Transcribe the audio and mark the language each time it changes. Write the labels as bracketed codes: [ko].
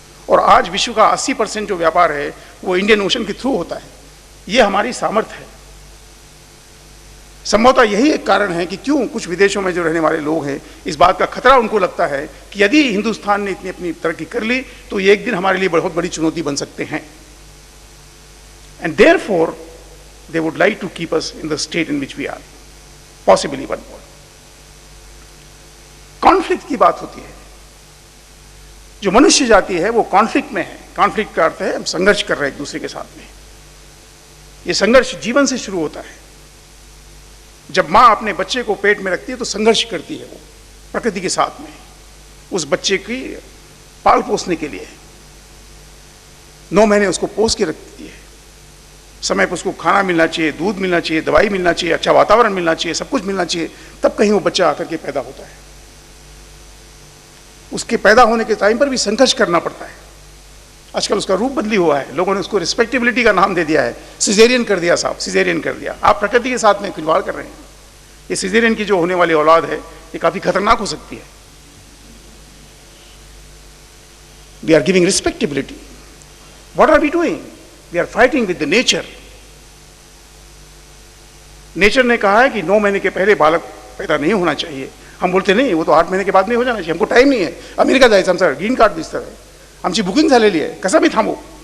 [hi] और आज विश्व का 80% जो व्यापार है वो इंडियन ओशन के थ्रू होता है. ये हमारी सामर्थ्य है. संभवतः यही एक कारण है कि क्यों कुछ विदेशों में जो रहने वाले लोग हैं, इस बात का खतरा उनको लगता है कि यदि हिंदुस्तान ने इतनी अपनी तरक्की कर ली तो ये एक दिन हमारे लिए बहुत बड़ी चुनौती बन सकते हैं. [en] And therefore, they would like to keep us in the state in which we are, possibly one more. [hi] Conflict की बात होती है. जो मनुष्य जाति है वो कॉन्फ्लिक्ट में है. कॉन्फ्लिक्ट का अर्थ है हम संघर्ष कर रहे हैं एक दूसरे के साथ में. ये संघर्ष जीवन से शुरू होता है. जब माँ अपने बच्चे को पेट में रखती है तो संघर्ष करती है वो प्रकृति के साथ में, उस बच्चे की पाल पोसने के लिए. 9 महीने उसको पोस के रखती है. समय पर उसको खाना मिलना चाहिए, दूध मिलना चाहिए, दवाई मिलना चाहिए, अच्छा वातावरण मिलना चाहिए, सब कुछ मिलना चाहिए, तब कहीं वो बच्चा आकर के पैदा होता है. उसके पैदा होने के टाइम पर भी संघर्ष करना पड़ता है. आजकल उसका रूप बदली हुआ है, लोगों ने उसको रिस्पेक्टेबिलिटी का नाम दे दिया है, सिजेरियन कर दिया साहब, सिजेरियन कर दिया. आप प्रकृति के साथ में खिलवाड़ कर रहे हैं. ये सिजेरियन की जो होने वाली औलाद है ये काफी खतरनाक हो सकती है. [en] We are giving respectability. What are we doing? We are fighting with the nature. [hi] Nature ने कहा है कि 9 महीने के पहले बालक पैदा नहीं होना चाहिए. हम बोलते नहीं, वो तो 8 महीने के बाद नहीं हो जाना चाहिए, [mr] हमको टाइम नाही आहे, अमेरिका जायचं, आमचा ग्रीन कार्ड दिसतं आहे, आमची बुकिंग झालेली आहे, कसं मी थांबू?